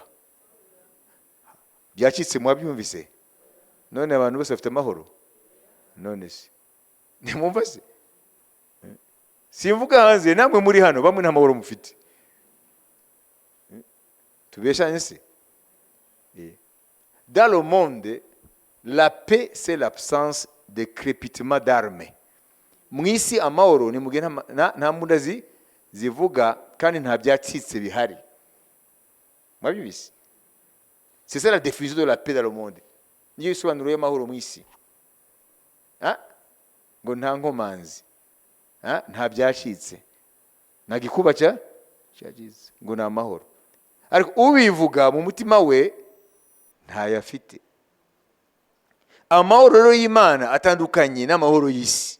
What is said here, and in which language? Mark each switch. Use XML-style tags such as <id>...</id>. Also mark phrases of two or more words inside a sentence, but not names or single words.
<rw>Byacitse mwabyumvise? None abantu bose bafite amahoro? None se nimumva se? Simvuga hanze, namwe muri hano bamwe nta mahoro mufite. Tubeshanye se?</rw> <fr>Dans le monde, la paix c'est l'absence de crépitement d'armes.</fr> <rw>Mwisi amahoro ni mugihe nta mbunda zivuga kandi nta byacitse bihari. Mwabyumvise?</rw> <fr>C'est ça la définition de la paix dans le monde.</fr> <rw>Niyo isobanuro y'amahoro mwisi. Ngo nta nkomanzi, nta byacitse, nta gikuba cyacitse, ngo ni amahoro. Ariko ubivuga mu mutima we ntayafite. Amahoro rero y'Imana atandukanye n'amahoro y'isi.</rw>